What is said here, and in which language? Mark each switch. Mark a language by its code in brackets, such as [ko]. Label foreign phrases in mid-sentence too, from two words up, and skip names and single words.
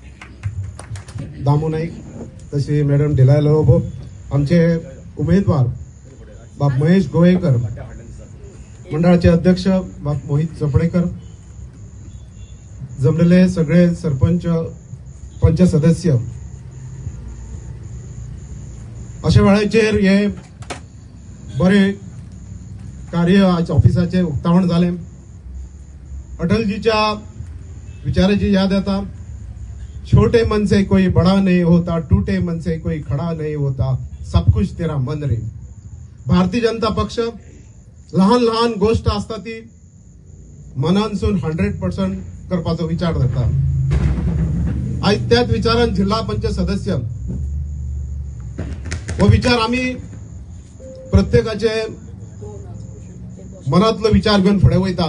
[kok] दामू नाईक तसे मॅडम दिलायला लोबो, आमचे उमेदवार बाब महेश गोवेकर, मंडळाचे अध्यक्ष बाब मोहित चपडेकर, जमलेले सगळे सरपंच पंच सदस्य. अशा वेळाचेर हे बरे कार्य आज ऑफिसाचे उक्तावण झाले. अटलजीच्या विचाराची याद येता, [hi] छोटे मन से कोई बड़ा नहीं होता, टूटे मन से कोई खड़ा नहीं होता, सब कुछ तेरा मन रे. [kok] भारतीय जनता पक्ष लहान लहान गोष्ट असता ती मनानसून 100% करपाचो विचार करता. आज त्याच विचारान जिल्हा पंचायत सदस्य हो विचार आम्ही प्रत्येकाचे मनातलो विचार घेऊन फुडें वयता.